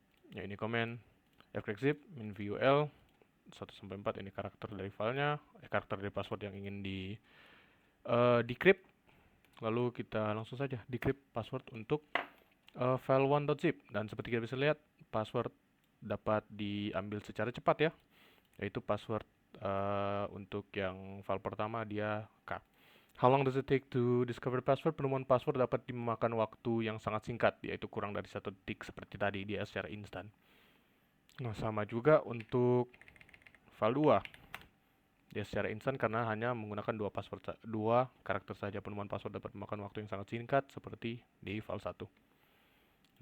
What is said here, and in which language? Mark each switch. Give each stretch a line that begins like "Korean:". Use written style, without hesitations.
Indonesian: Ya, ini command fcrackzip min vul 1-4, ini karakter dari filenya, karakter dari password yang ingin di decrypt. Lalu kita langsung saja decrypt password untuk file 1.zip, dan seperti kita bisa lihat, password dapat diambil secara cepat ya, yaitu password untuk yang file pertama dia K.
English: How long does it take to discover password?
Indonesian: Penemuan password dapat memakan waktu yang sangat singkat, yaitu kurang dari 1 detik seperti tadi, dia secara instan. Nah, sama juga untuk file 2. Dia secara instan karena hanya menggunakan 2 karakter saja. Penemuan password dapat memakan waktu yang sangat singkat seperti di file 1.